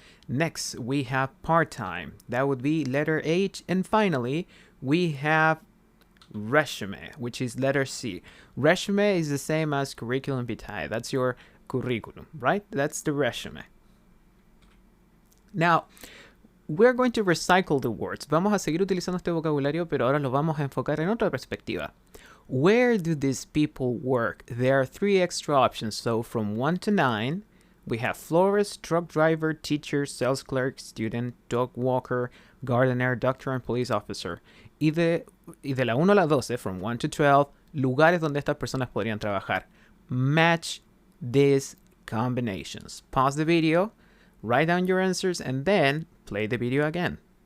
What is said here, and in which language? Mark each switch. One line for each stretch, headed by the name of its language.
English: Next, we have part-time. That would be letter H. And finally, we have resume, which is letter C. Resume is the same as curriculum vitae. That's your curriculum, right? That's the resume. Now, we're going to recycle the words.
Spanish: Vamos a seguir utilizando este vocabulario, pero ahora lo vamos a enfocar en otra perspectiva.
English: Where do these people work? There are 3 extra options. So from 1 to 9, we have florist, truck driver, teacher, sales clerk, student, dog walker, gardener, doctor, and police officer.
Spanish: Y de la 1 a la 12,
English: from 1 to 12,
Spanish: lugares donde estas personas podrían trabajar.
English: Match these combinations. Pause the video, write down your answers, and then play the video again.